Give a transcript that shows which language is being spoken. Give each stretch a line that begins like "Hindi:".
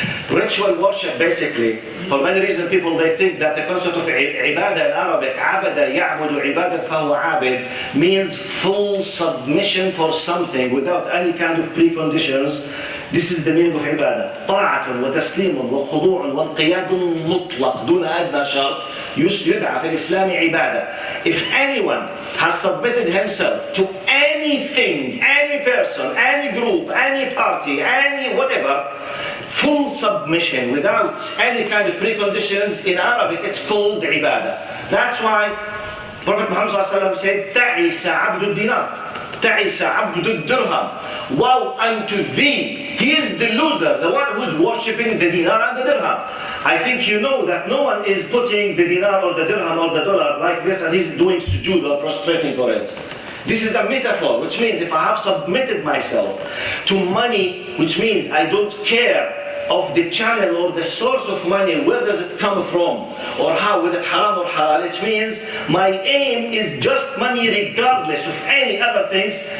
English: Ritual worship, basically, for many reasons, people they think that the concept of ibadah in Arabic,
Arabic: abada ya'budu ibadat fahuwa abid,
English: means full submission for something without any kind of preconditions. This is the meaning of ibadah.
Arabic: طاعة وتسليم وخضوع وانقياد مطلق دون أدنى شرط يدعى في الإسلام عبادة.
English: If anyone has submitted himself to anything, any person, any group, any party, any whatever, full submission without any kind of preconditions, in Arabic it's called ibadah. That's why Prophet Muhammad said,
Arabic: تعس عبد الدينار, تعس عبد الدرهم.
English: Woe unto thee, he is the loser, the one who's worshipping the dinar and the dirham. I think you know that no one is putting the dinar or the dirham or the dollar like this and he's doing sujood or prostrating for it. This is a metaphor, which means if I have submitted myself to money, which means I don't care of the channel or the source of money, where does it come from, or how, whether it haram or halal, it means my aim is just money regardless of any other things.